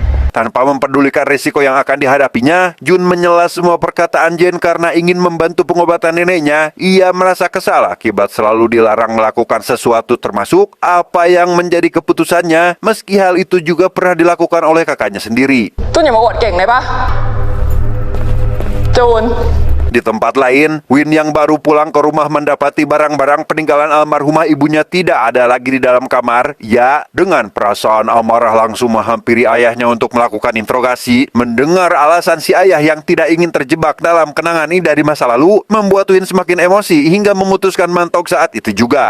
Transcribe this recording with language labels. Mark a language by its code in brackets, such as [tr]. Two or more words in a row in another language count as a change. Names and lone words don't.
[id] Tanpa mempedulikan risiko yang akan dihadapinya, Jun menyela semua perkataan Jen karena ingin membantu pengobatan neneknya. Ia merasa kesal akibat selalu dilarang melakukan sesuatu termasuk apa yang menjadi keputusannya, meski hal itu juga pernah dilakukan oleh kakaknya sendiri. [th] จุนอย่ามาอวดเก่งเลยปะจูน [id] Di tempat lain, Win yang baru pulang ke rumah mendapati barang-barang peninggalan almarhumah ibunya tidak ada lagi di dalam kamar. Ya, dengan perasaan amarah langsung menghampiri ayahnya untuk melakukan interogasi. Mendengar alasan si ayah yang tidak ingin terjebak dalam kenangan indah di masa lalu, membuat Win semakin emosi hingga memutuskan mantok saat itu juga.